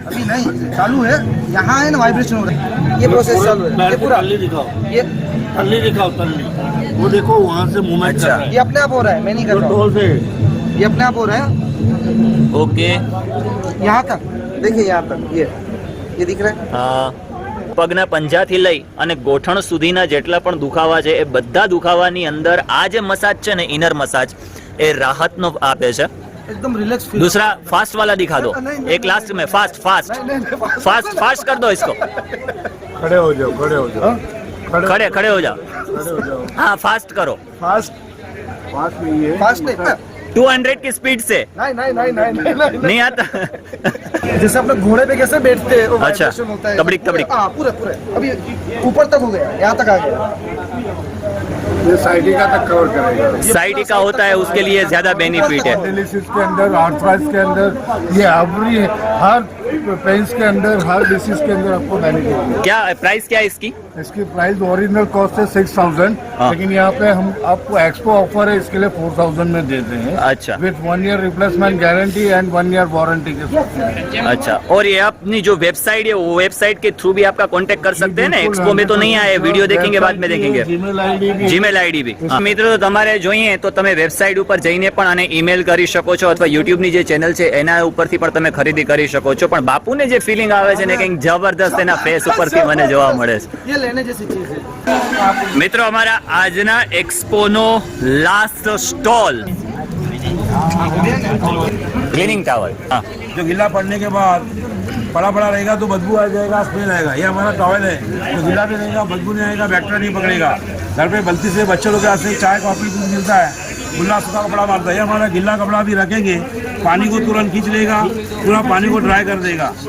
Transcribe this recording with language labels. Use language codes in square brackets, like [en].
[hi] अभी नहीं चालू है, यहाँ है ना वाइब्रेशन हो रहा है. ये प्रोसेस चालू है. ये पूरा ये तल्ली दिखाओ, तल्ली वो देखो वहाँ से मूवमेंट अच्छा. ये अपने आप हो रहा है, मैं नहीं कर रहा हूँ. ये अपने आप हो रहा है. ओके. यहाँ तक देखिए, यहाँ तक ये दिख रहा है. [gu] હા, પગના પંજાથી લઈ અને ગોઠણ સુધીના જેટલા પણ દુખાવા છે એ બધા દુખાવાની અંદર આ જે મસાજ છે ને, ઇનર મસાજ, એ રાહતનો આપે છે. [hi] एकदम रिलैक्स फील. दूसरा फास्ट वाला दिखा दो. एक लास्ट में फास्ट फास्ट कर दो इसको. खड़े हो जाओ, खड़े हो जाओ. खड़े हो जाओ. हाँ, फास्ट करो. फास्ट नहीं है. फास्ट नहीं, 200 की स्पीड से. नहीं आता. जैसे अपने घोड़े पे कैसे बैठते हैं, अच्छा. वाइब्रेशन होता है. तबड़िक. हाँ, पूरे अभी ऊपर तक हो गया, यहाँ तक आ गया. ये साइडिका तक कवर करेगा. साइड का होता है, उसके लिए ज्यादा बेनिफिट है. डायलिसिस के अंदर, आर्थराइटिस के अंदर, ये हर पेंस के अंदर हर डिशेज के अंदर आपको बेनिफिट है। क्या प्राइस क्या है इसकी? इसकी प्राइस ओरिजिनल कॉस्ट है 6,000, हाँ। लेकिन यहाँ पे हम आपको एक्सपो ऑफर है, इसके लिए 4,000 में देते हैं। अच्छा। With 1 year replacement guarantee and 1 year warranty के साथ। अच्छा, और ये अपनी जो वेबसाइट है वो वेबसाइट के थ्रू भी आपका कांटेक्ट कर सकते हैं ना? एक्सपो में तो नहीं आए, वीडियो देखेंगे बाद में देखेंगे। [gu] જીમેલ આઈડી બી મિત્રો તમારે જોઈએ તો તમે વેબસાઇટ ઉપર જઈને પણ આને ઈમેલ કરી શકો છો, અથવા યુટ્યુબની જે ચેનલ છે એના ઉપરથી પણ તમે ખરીદી કરી શકો છો. પણ બાપુને જે ફિલિંગ આવે છે ને કંઈક જબરદસ્ત એના ફેસ ઉપરથી મને જોવા મળે છે. [hi] ये लेने जैसी चीज है। [gu] મિત્રો અમારા આજના એક્સપોનો લાસ્ટ સ્ટોલ क्लीनिंग टावल। [hi] हाँ, जो गीला पड़ने के बाद पड़ा पड़ा रहेगा तो बदबू आ जाएगा, स्मेल आएगा। ये हमारा टॉवल है, तो गीला भी रहेगा, बदबू नहीं आएगा, बैक्टीरिया नहीं पकड़ेगा। घर पे गलती से बच्चे लोग के हाथ से चाय कॉफी दूध मिलता है, गुल्ला सूखा कपड़ा मारता है, ये हमारा गीला कपड़ा भी रखेंगे, पानी को तुरंत खींच लेगा, पूरा पानी को ड्राई कर देगा,